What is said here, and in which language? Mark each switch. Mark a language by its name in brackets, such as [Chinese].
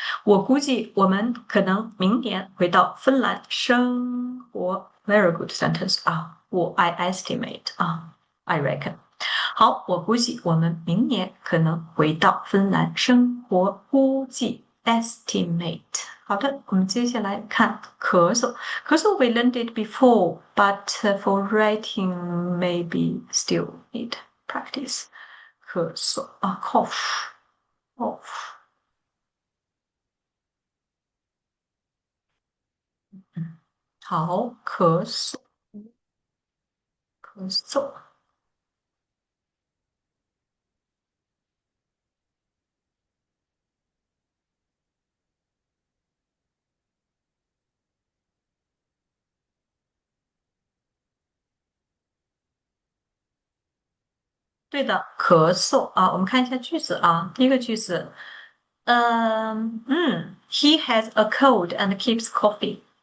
[Chinese] 我估计我们可能明年回到芬兰生活， [English] very good sentence [Chinese] 啊， [English] I estimate [Chinese] 啊， [English] I reckon。 [Chinese] 好，我估计我们明年可能回到芬兰生活，估计 estimate。好的，我们接下来看咳嗽。 [English] 咳嗽 we learned it before, but for writing maybe still need practice。 [Chinese] 咳嗽啊，cough，cough。好，咳嗽，咳嗽。对的，咳嗽啊，我们看一下句子啊。第一个句子， [English] He has a cold and keeps coughing。